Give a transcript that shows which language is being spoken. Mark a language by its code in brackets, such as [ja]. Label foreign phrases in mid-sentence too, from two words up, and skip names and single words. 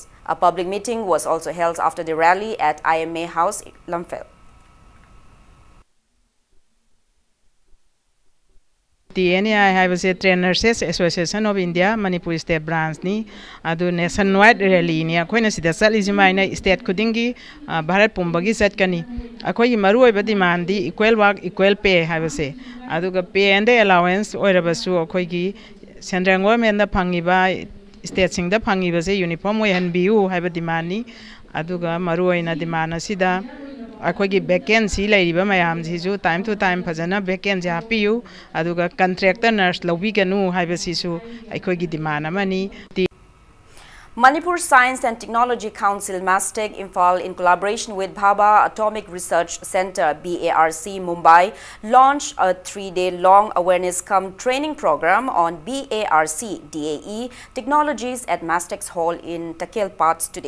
[en] A public meeting was also held after the rally at IMA House, Lamphel. [mni] TNAI हाइबसे ट्रेन नर्सेस एसोसिएशन ऑफ इंडिया मणिपुर स्टेट ब्रांच नी अदु [en] nationwide rally [mni] नी अखोइना सिदा चलिजिमाइना स्टेट खुदिंगी भारत पुंबगी चटकनी अखोई मरुओइबा डिमांड दी [en] equal work equal pay [mni] हाइबसे अदुगा [en] pay and allowance [mni] ओइरबसु अखोइगी [en] central government [mni] दा फंगिबा स्टेट सिंग दा फंगिबसे यूनिफॉर्म ओइहनबियु हाइबा डिमांड नी अदुगा मरुओइना डिमांड असिदा अखोगी वैकेंसी लेरिबा मयाम जिसु [en] time to time [mni] फजना वैकेंसी हापियु अदुगा [en] contractor nurse [mni] लौबिगनु हाइबसिसु अखोगी डिमांड अमनी। [en] Manipur Science and Technology Council MASTEC Imphal in collaboration with Bhabha Atomic Research Center BARC Mumbai launched a 3-day-long awareness cum training program on BARC DAE technologies at MASTEC's hall in Takelpat today.